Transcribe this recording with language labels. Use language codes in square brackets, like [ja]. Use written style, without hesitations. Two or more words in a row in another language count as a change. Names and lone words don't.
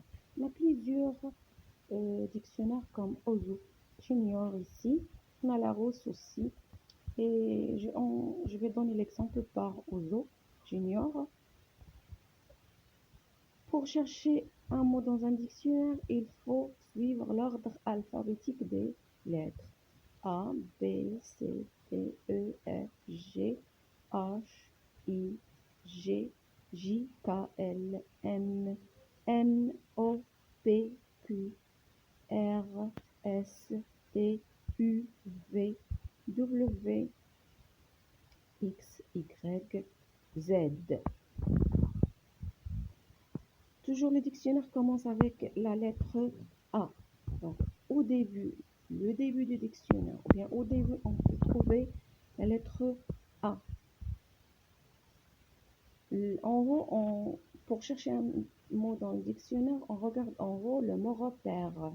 [fr] Il y a plusieurs dictionnaires comme Ozo, Junior ici, on a Larousse aussi. Et je vais donner l'exemple par Ozo, Junior. Pour chercher un mot dans un dictionnaire, il faut suivre l'ordre alphabétique des lettres. A, B, C, D, E, F, G, H, I, G, J, K, L, M, N, O, P, Q, R, S, T, U, V, W, X, Y, Z. Toujours le dictionnaire commence avec la lettre A. Donc, au début, le début du dictionnaire, ou bien au début, on peut trouver la lettre A. En haut, pour chercher un mot dans le dictionnaire, on regarde en haut le mot repère.